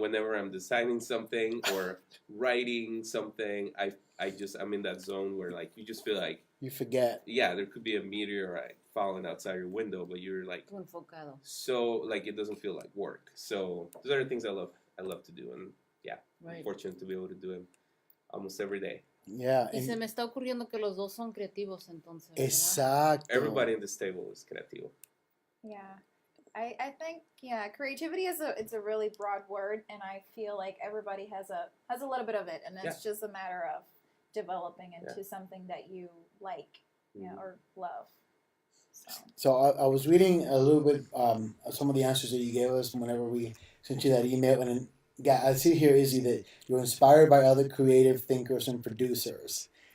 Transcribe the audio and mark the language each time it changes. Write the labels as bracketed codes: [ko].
[en] Whenever I'm designing something or writing something, I'm in that zone where like you just feel like You forget. yeah, there could be a meteorite falling outside your window, but you're like [es] Enfocado. [en] so like it doesn't feel like work. So those are the things I love to do, and yeah, Right. I'm fortunate to be able to do them almost every day. Yeah. [es] Y [en] and- [es] se me está ocurriendo que los dos son creativos entonces, ¿verdad? Exacto. [en] Everybody in this table is creativo. Yeah. I think creativity it's a really broad word, and I feel like everybody has a little bit of it, and it's just a matter of developing into something that you like, or love. So I was reading a little bit some of the answers that you gave us whenever we sent you that email, and then, I see here, Izzy, that you're inspired by other creative thinkers and producers.